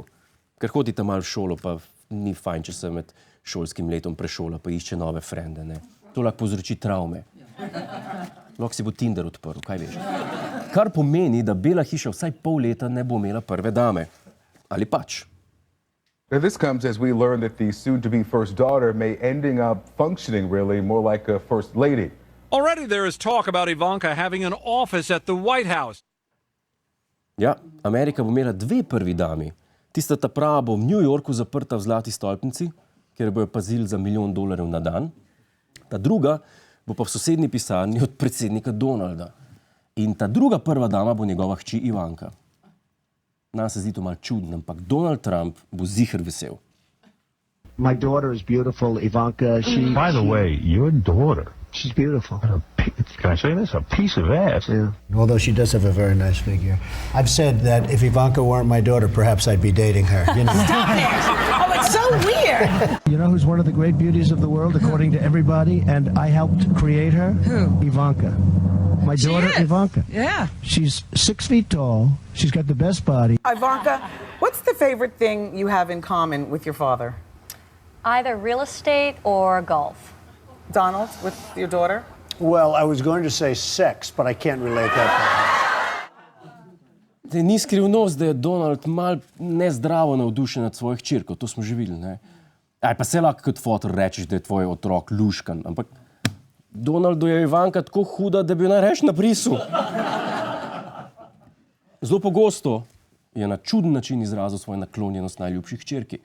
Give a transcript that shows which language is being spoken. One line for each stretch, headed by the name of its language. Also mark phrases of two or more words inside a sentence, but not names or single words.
Slovenian: Ker hodite malo v šolo, pa ni fajn, če se med šolskim letom prešola, pa išče nove frende, ne. To lahko povzroči travme. Lahko si bo Tinder odprl, kaj veš. Kar pomeni, da Bela hiša vsaj pol leta ne bo imela prve dame. Ali pač.
English: Now this comes as we learn that the soon-to-be first daughter may ending up functioning really more like a first lady. Already there is talk about Ivanka having an office at the White House.
Slovenian: Ja, Amerika bo imela dve prvi dami. Tista ta prava bo v New Yorku zaprta v zlati stolpnici, kjer bojo pazili za $1 milijon na dan. Ta druga bo pa v sosednji pisarni od predsednika Donalda. In ta druga prva dama bo njegova hči Ivanka. Nam se zdi to malo čudno, ampak Donald Trump bo ziher vesel.
English: My daughter is beautiful, Ivanka. By the way, your daughter. She's beautiful. Can I say this? A piece of ass. Yeah. Although she does have a very nice figure. I've said that if Ivanka weren't my daughter, perhaps I'd be dating her. You know? Stop it! Oh, it's so weird! You know who's one of the great beauties of the world, according to everybody? And I helped create her? Who? Ivanka. My daughter, Ivanka. Yeah. She's 6 feet tall. She's got the best body. Ivanka, what's the favorite thing you have in common with your father? Either real estate or golf. Donald, with your daughter? Well, I was going to say sex, but I can't relate that.
Slovenian: Ni skrivnost, da je Donald mal nezdravo navdušen nad svojo hčerko, to smo že videli, ne? Pa se lahko kot fotor rečeš, da je tvoj otrok luškan, ampak Donaldu je Ivanka tako huda, da bi jo naj reš na brisu. Zelo pogosto je na čuden način izrazil svojo naklonjenost najljubši hčerki.